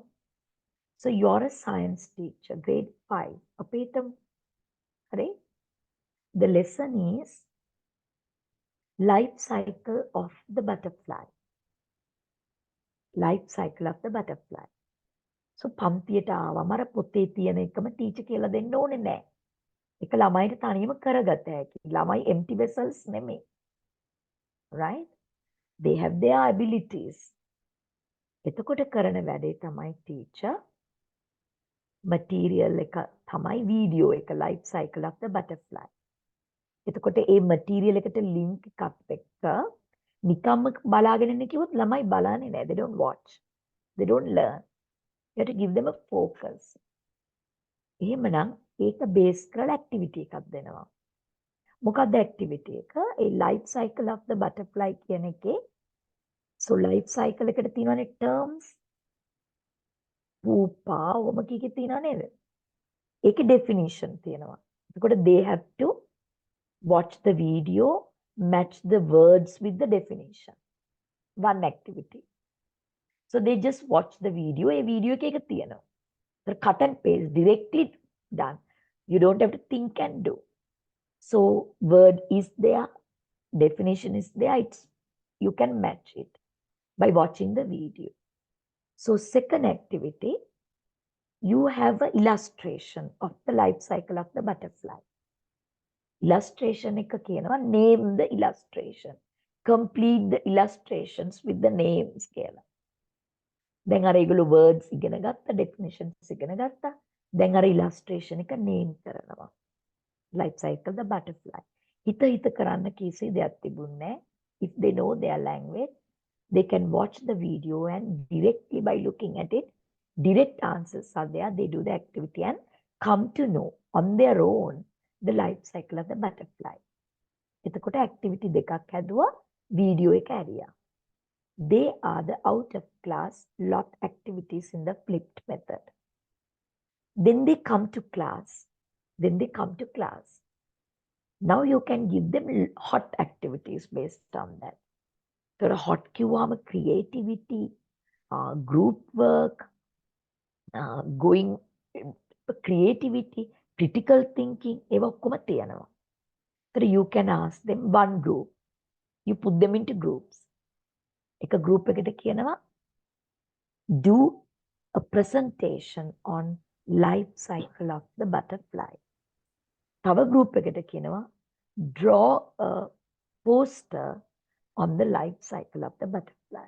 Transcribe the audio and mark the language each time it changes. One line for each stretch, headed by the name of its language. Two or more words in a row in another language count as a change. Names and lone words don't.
English: So you're a science teacher, grade 5. Right? The lesson is life cycle of the butterfly. Life cycle of the butterfly.
Sinhala: So පන්තියට ආවම අර පොතේ තියෙන එකම ටීචර් කියලා දෙන්න ඕනේ නැහැ. ඒක ළමයිට තනියම කරගත හැකි. ළමයි
English: empty vessels
Sinhala: නෙමෙයි.
English: Right? They have their abilities.
Sinhala: එතකොට කරන වැඩේ තමයි
English: teacher material
Sinhala: එක තමයි
English: video එක life cycle of the butterfly.
Sinhala: එතකොට ඒ material එකට link එකක් එක්ක නිකම්ම බලාගෙන ඉන්න කිව්වොත් ළමයි බලන්නේ නැහැ.
English: They don't watch. They don't learn. You have to give them a focus.
Sinhala: එහෙමනම් ඒක බේස් කරලා activity එකක් දෙනවා. මොකක්ද activity එක? ඒ
English: life cycle of the butterfly
Sinhala: කියන එකේ
English: so life cycle
Sinhala: එකට තියෙනවානේ
English: terms pupa
Sinhala: ඔම කීකේ තියෙනව නේද? ඒකේ definition තියෙනවා.
English: එතකොට they have to watch the video, match the words with the definition. One activity. So they just watch the video.
Sinhala: A video එක තියෙනවා.
English: Cut and paste, directly done. You don't have to think and do. So word is there, definition is there. You can match it by watching the video. So second activity, you have an illustration of the life cycle of the butterfly. Illustration
Sinhala: එක කියනවා
English: name the illustration. Complete the illustrations with the names කියලා.
Sinhala: දැන් අර ඒගොල්ලෝ words ඉගෙන ගත්තා, definitions ඉගෙන ගත්තා. දැන් අර illustration එක name කරනවා.
English: Life cycle the butterfly.
Sinhala: හිත කරන්න කීසි දෙයක් තිබුණේ.
English: If they know their language, they can watch the video and directly by looking at it, direct answers are there. They do the activity and come to know on their own the life cycle of the butterfly.
Sinhala: එතකොට activity දෙකක් හැදුවා video එක ඇරියා.
English: They are the out of class lot activities in the flipped method. Then they come to class. Now you can give them hot activities based on that. So hot කිව්වම creativity, group work, going creativity, critical thinking,
Sinhala: ඒවා ඔක්කොම තියෙනවා.
English: So you can ask them one group. You put them into groups. එක group
Sinhala: එකට කියනවා
English: do a presentation on life cycle of the butterfly. තව group
Sinhala: එකට කියනවා
English: draw a poster on the life cycle of the butterfly.